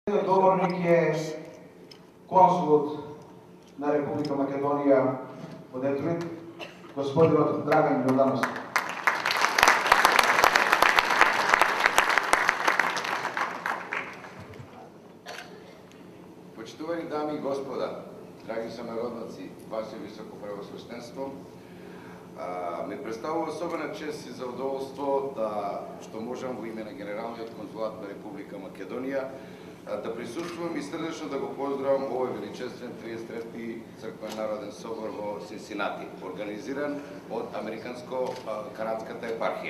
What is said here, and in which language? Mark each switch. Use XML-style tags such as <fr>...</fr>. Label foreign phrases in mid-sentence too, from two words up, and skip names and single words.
<mk>Говорник је конзул на Република Македонија у Детроит, господин Драган Јордановски. Почитувани дами и господа, драги сънародници, Ваше Високо Превосвещенство, ми представува особена чест и задоволство што можам во име на Генералниот консулат на Република Македонија да присуствувам и срдечно да го поздравам овој величествен 33-ти црквен народен собор во Синсинати, организиран од Американско-канадската епархија.</mk>